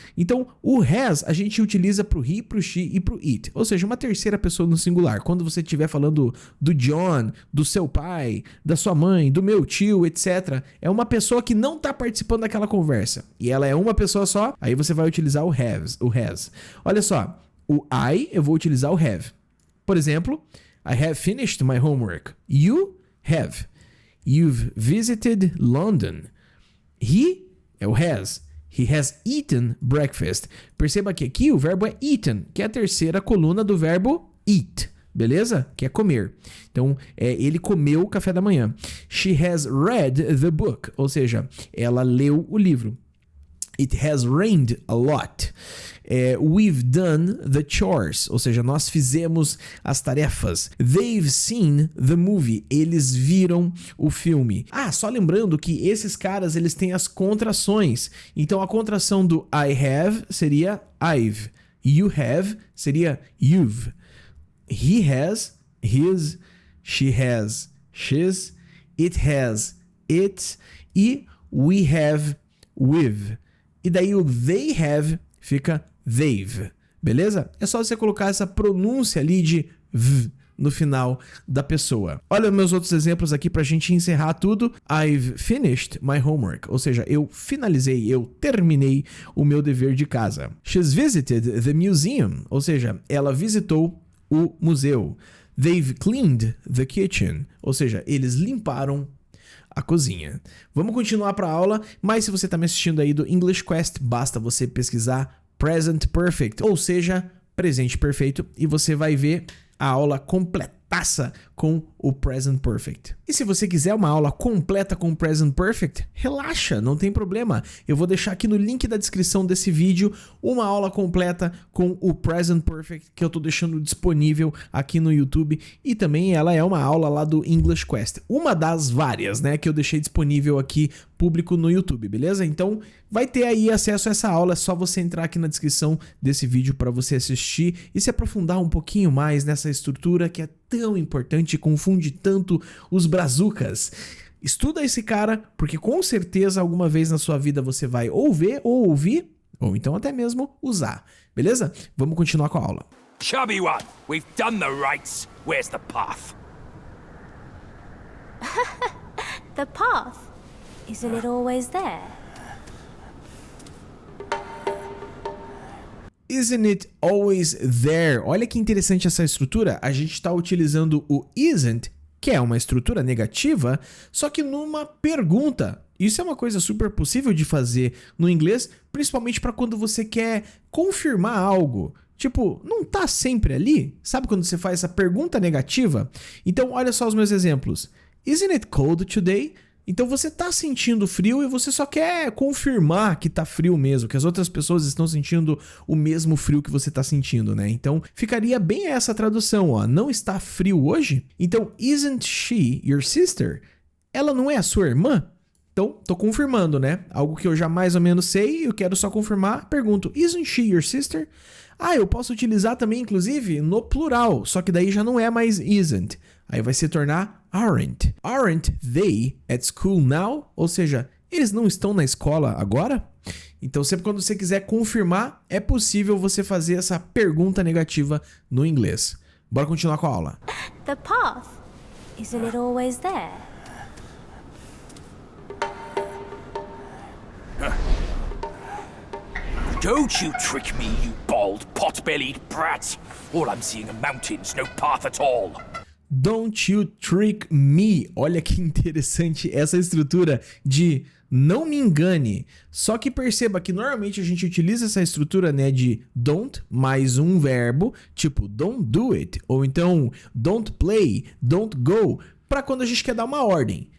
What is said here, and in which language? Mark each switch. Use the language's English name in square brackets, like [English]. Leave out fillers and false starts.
[Portuguese] Então, o has a gente utiliza pro he, pro she e pro it, ou seja, uma terceira pessoa no singular. Quando você estiver falando do John, do seu pai, da sua mãe, do meu tio, etc. É uma pessoa que não tá participando daquela conversa. E ela é uma pessoa só, aí você vai utilizar o has. Olha só, o I eu vou utilizar o have. Por exemplo, [English] I have finished my homework. You have. You've visited London. He é o has. He has eaten breakfast. [Portuguese] Perceba que aqui o verbo é eaten, que é a terceira coluna do verbo eat. Beleza? Que é comer. Então, ele comeu o café da manhã. [English] She has read the book. [Portuguese] Ou seja, ela leu o livro. [English] It has rained a lot. We've done the chores. [Portuguese] Ou seja, nós fizemos as tarefas. [English] They've seen the movie. [Portuguese] Eles viram o filme. Ah, só lembrando que esses caras, eles têm as contrações. Então, a contração do I have seria I've. You have seria you've. He has his, she has she's, it has its e we have we've. E daí o they have fica they've, beleza? É só você colocar essa pronúncia ali de v no final da pessoa. Olha meus outros exemplos aqui pra gente encerrar tudo. [English] I've finished my homework, [Portuguese] ou seja, eu finalizei, eu terminei o meu dever de casa. [English] She's visited the museum, [Portuguese] ou seja, ela visitou o museu. [English] They've cleaned the kitchen. [Portuguese] Ou seja, eles limparam a cozinha. Vamos continuar para a aula, mas se você está me assistindo aí do English Quest, basta você pesquisar Present Perfect, ou seja, presente perfeito, e você vai ver a aula completaça com o Present Perfect. E se você quiser uma aula completa com o Present Perfect, relaxa, não tem problema. Eu vou deixar aqui no link da descrição desse vídeo uma aula completa com o Present Perfect que eu tô deixando disponível aqui no YouTube, e também ela é uma aula lá do English Quest. Uma das várias, né, que eu deixei disponível aqui público no YouTube, beleza? Então vai ter aí acesso a essa aula, é só você entrar aqui na descrição desse vídeo para você assistir e se aprofundar um pouquinho mais nessa estrutura que é tão importante e confunde tanto os brazucas. Estuda esse cara, porque com certeza alguma vez na sua vida você vai ou ver ou ouvir, ou então até mesmo usar, beleza? Vamos continuar com a aula. [English] Chubby one, we've done the rites. Where's the path? The path? Isn't it always there? Isn't it always there? [Portuguese] Olha que interessante essa estrutura. A gente está utilizando o isn't, que é uma estrutura negativa, só que numa pergunta. Isso é uma coisa super possível de fazer no inglês, principalmente para quando você quer confirmar algo. Tipo, não tá sempre ali? Sabe quando você faz essa pergunta negativa? Então, olha só os meus exemplos. [English] Isn't it cold today? [Portuguese] Então você tá sentindo frio e você só quer confirmar que tá frio mesmo, que as outras pessoas estão sentindo o mesmo frio que você tá sentindo, né? Então ficaria bem essa tradução, ó. Não está frio hoje? [English] Então, isn't she your sister? [Portuguese] Ela não é a sua irmã? Então, tô confirmando, né? Algo que eu já mais ou menos sei e eu quero só confirmar. Pergunto, [English] isn't she your sister? [Portuguese] Ah, eu posso utilizar também, inclusive, no plural, só que daí já não é mais isn't. Aí vai se tornar aren't. [English] Aren't they at school now? [Portuguese] Ou seja, eles não estão na escola agora? Então, sempre quando você quiser confirmar, é possível você fazer essa pergunta negativa no inglês. Bora continuar com a aula. [English] The path? Isn't it always there? Don't you trick me, you bald, pot-bellied brat. All I'm seeing are mountains, no path at all. Don't you trick me. [Portuguese] Olha que interessante essa estrutura de não me engane. Só que perceba que normalmente a gente utiliza essa estrutura, né, de don't mais um verbo, tipo don't do it, ou então don't play, don't go, para quando a gente quer dar uma ordem.